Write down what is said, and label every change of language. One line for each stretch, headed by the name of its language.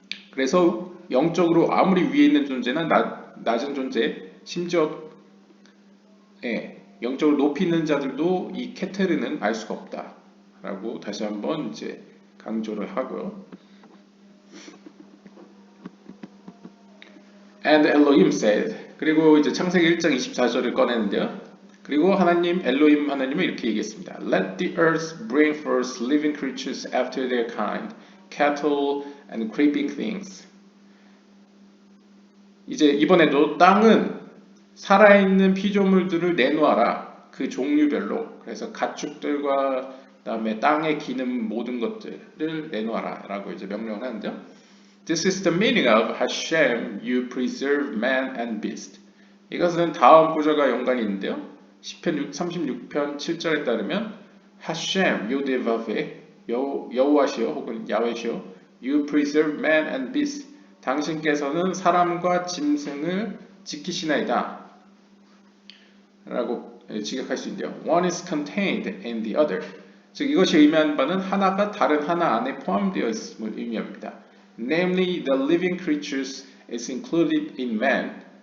Korean: 그래서 영적으로 아무리 위에 있는 존재나 낮은 존재, 심지어 영적으로 높이 있는 자들도 이 케테르는 알 수가 없다라고 다시 한번 이제 강조를 하고요.
English: And Elohim said,
Korean: 그리고 이제 창세기 1장 24절을 꺼내는데요. 그리고 엘로힘 하나님은 이렇게 얘기했습니다.
English: Let the earth bring forth living creatures after their kind, cattle and creeping things.
Korean: 이제 이번에도 땅은 살아있는 피조물들을 내놓아라. 그 종류별로. 그래서 가축들과 그다음에 땅에 기는 모든 것들을 내놓아라 라고 이제 명령을 하는데요.
English: This is the meaning of Hashem, you preserve man and beast.
Korean: 이것은 다음 구절과 연관이 있는데요. 시편 36편 7절에 따르면
English: Hashem,
Korean: 요데바베, 여호와시여 혹은 야훼시여,
English: you preserve man and beast.
Korean: 당신께서는 사람과 짐승을 지키시나이다. 라고 직역할 수 있는데요.
English: One is contained in the other.
Korean: 즉 이것이 의미하는 바는 하나가 다른 하나 안에 포함되어 있음을 의미합니다.
English: Namely, the living creatures is included in man.